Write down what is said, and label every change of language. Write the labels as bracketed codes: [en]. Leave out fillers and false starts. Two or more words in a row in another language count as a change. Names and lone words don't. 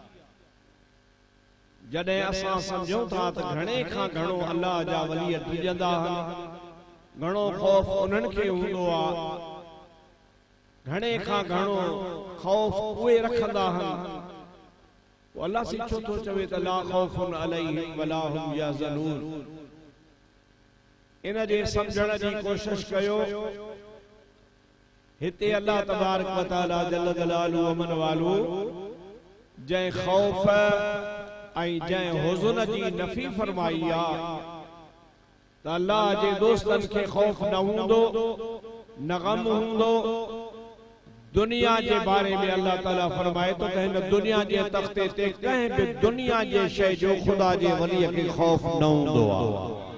[sd] जॾहिं असां सम्झूं था त घणे खां घणो अल्लाह जा वली डिॼंदा आहिनि, घणो ख़ौफ़ उन्हनि खे हूंदो आहे, घणे खां घणो ख़ौफ़ उहे रखंदा आहिनि, पोइ अल्लाह सी छो थो चवे त [ar] لا خوف عليهم ولا هم يحزنون. [sd] इन जे सम्झण जी कोशिश कयो। हिते [ar] الله تبارك وتعالى جل جلاله [sd] व मन वालू जंहिं ख़ौफ़ ऐं जंहिं हुज़न जी नफ़ी फरमाई आहे त अल्लाह जे दोस्तनि खे ख़ौफ़ न हूंदो, न गम हूंदो। दुनिया जे बारे में अल्लाह ताला फरमाए तो कि हिन दुनिया जे तख्ते ते कंहिं बि दुनिया जे शइ जो ख़ुदा जे वलीअ खे ख़ौफ़ न हूंदो आहे।